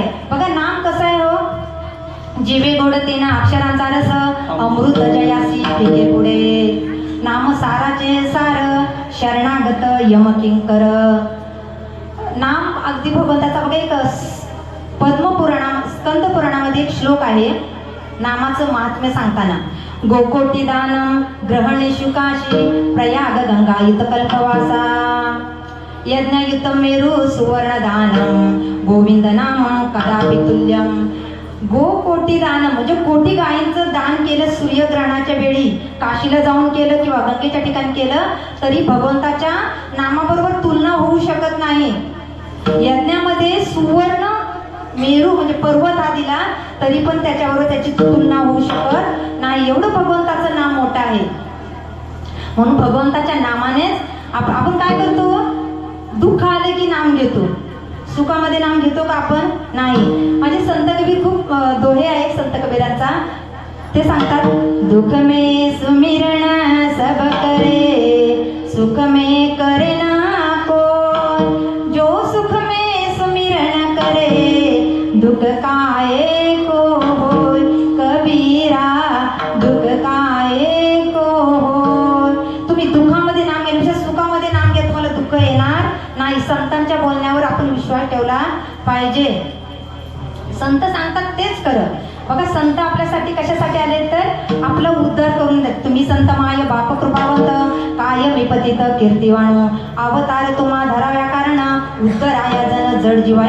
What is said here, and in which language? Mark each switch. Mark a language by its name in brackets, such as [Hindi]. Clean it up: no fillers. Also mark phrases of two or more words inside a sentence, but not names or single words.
[Marathi] बघा नाम कसं आहे हो, जीवे गोड तेना अक्षरांचा रस, अमृत जयासी पिके पुढे. नाम साराचे सार, शरणागत यमकिंकर. नाम अगदी भगवंताचा. बघा एक पद्मपुराणा स्कंद पुराणामध्ये एक श्लोक आहे नामाचं महात्म्य सांगताना. [Sanskrit] गोकोटी दानम ग्रहणेषु काशी, प्रयाग गंगायुत कल्पवासा, यज्ञयुत मेरु सुवर्ण दानम, गोविंद नाम कदापि तुल्यम. [Marathi] गोकोटी दान म्हणजे कोटी गायींचं दान केलं सूर्यग्रहणाच्या वेळी, काशीला जाऊन केलं किंवा गंगेच्या ठिकाणी केलं तरी भगवंताच्या नामाबरोबर तुलना होऊ शकत नाही. यज्ञामध्ये सुवर्ण मेरू म्हणजे पर्वत हा दिला तरी पण त्याच्याबरोबर त्याची तुलना होऊ शकत नाही. एवढं भगवंताचं नाम मोठं आहे. म्हणून भगवंताच्या नामानेच आपण काय करतो, दुःख आलं की नाम घेतो, सुखामध्ये नाम घेतो का आपण? नाही. माझे संत कबीर खूप दोहे आहे संत कबीरांचा. ते सांगतात, [Hindi] दुःख में सुमिरण सब करे, सुख में करे ना कोई, जो सुख में सुमिरण करे, दुःख काहे को होय, कबीरा दुःख काहे को होय. [Marathi] तुम्ही दुःखामध्ये नाम घेण्यापेक्षा सुखामध्ये नाम घ्या, तुम्हाला दुःख येणार नाही. संतांच्या बोलण्यावर आपण विश्वास ठेवला पाहिजे. संत सांगतात तेच खरं. बघा, संत आपल्यासाठी कशासाठी आले तर आपला उद्धार करून देत. तुम्ही संत माय बाप कृपावंत, काय विपतित कीर्तिवाण, अवतार तुम्हा धराव्या कारण, उद्धराया जन जड जीवाय.